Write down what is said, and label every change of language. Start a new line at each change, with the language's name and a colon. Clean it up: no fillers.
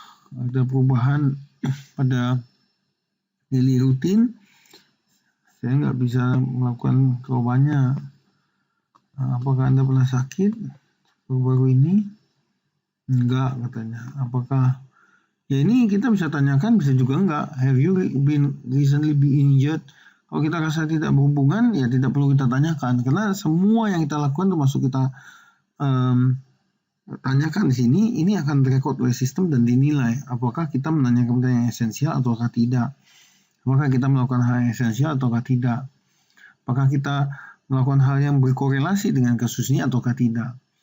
Indonesian: Ada perubahan pada daily rutin. Saya nggak bisa melakukan kewabannya. Apakah Anda pernah sakit baru-baru ini? Enggak, katanya. Apakah ya ini kita bisa tanyakan, bisa juga enggak.
English: Have you recently been injured?
Indonesian: Kalau kita rasa tidak berhubungan, ya tidak perlu kita tanyakan, karena semua yang kita lakukan termasuk kita tanyakan di sini, ini akan direkod oleh sistem dan dinilai apakah kita menanyakan pertanyaan yang esensial ataukah tidak. Apakah kita melakukan hal yang esensial ataukah tidak. Apakah kita melakukan hal yang berkorelasi dengan kasus ini ataukah tidak.